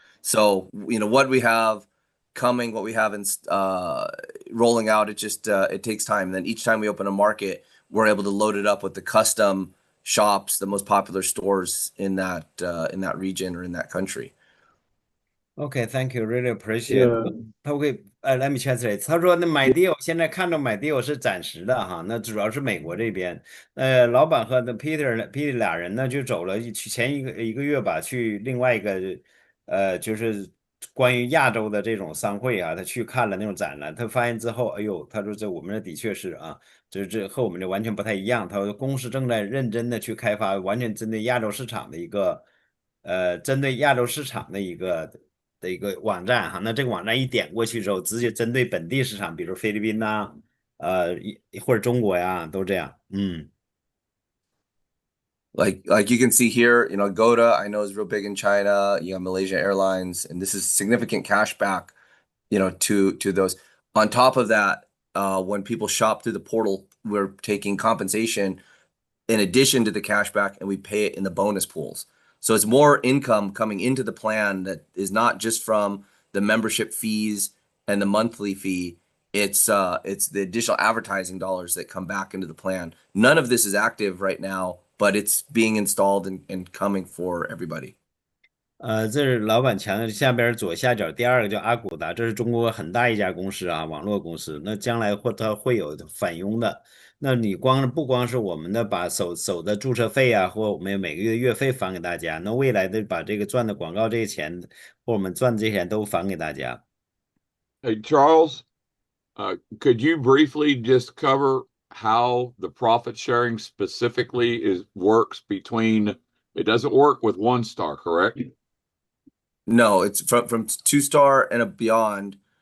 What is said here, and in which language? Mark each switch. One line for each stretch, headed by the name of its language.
English: So, what we have coming, what we have in rolling out, it takes time. And then each time we open a market, we're able to load it up with the custom shops, the most popular stores in that region or in that country. Okay, thank you, really appreciate.
Chinese: 他会
English: let me translate。
Chinese: 他说那买 deal 现在看到买 deal 是暂时的哈，那主要是美国这边。老板和那 Peter 俩人呢就走了去前一个月吧，去另外一个就是关于亚洲的这种商会啊，他去看了那种展览，他发现之后，哎呦，他说我们这的确是啊，这和我们这完全不太一样。他说公司正在认真的去开发完全针对亚洲市场的针对亚洲市场的一个网站哈，那这个网站一点过去之后，直接针对本地市场，比如菲律宾呐、或者中国呀，都这样。
English: Like you can see here, Goda, I know is real big in China. You got Malaysia Airlines, and this is significant cash back, to those. On top of that, when people shop through the portal, we're taking compensation in addition to the cash back, and we pay it in the bonus pools. So it's more income coming into the plan that is not just from the membership fees and the monthly fee. It's the additional advertising dollars that come back into the plan. None of this is active right now, but it's being installed and coming for everybody.
Chinese: 这是老板强调下边左下角第二个叫阿古达，这是中国很大一家公司啊，网络公司。那将来它会有返佣的。那你不光是我们的把手的注册费啊，或我们每个月月费返给大家，那未来的把这个赚的广告这些钱，或我们赚的这些钱都返给大家。
English: Hey, Charles, could you briefly just cover how the profit sharing specifically works between, it doesn't work with one star, correct? No, it's from 2-star and beyond.